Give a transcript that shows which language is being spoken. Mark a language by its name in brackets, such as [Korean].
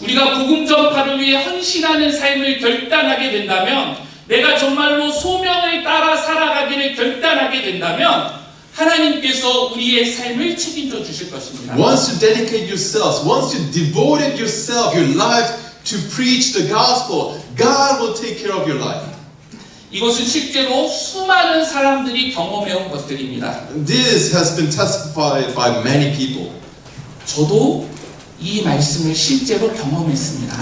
[Korean] 우리가 복음 전파를 위해 헌신하는 삶을 결단하게 된다면, 내가 정말로 소명을 따라 살아가기를 결단하게 된다면 하나님께서 우리의 삶을 책임져 주실 것입니다. [English] Once you dedicate yourselves, once you devoted yourself, your life to preach the gospel, God will take care of your life. [Korean] 이것은 실제로 수많은 사람들이 경험해온 것들입니다. [English] This has been testified by many people. [Korean] 저도 이 말씀을 실제로 경험했습니다.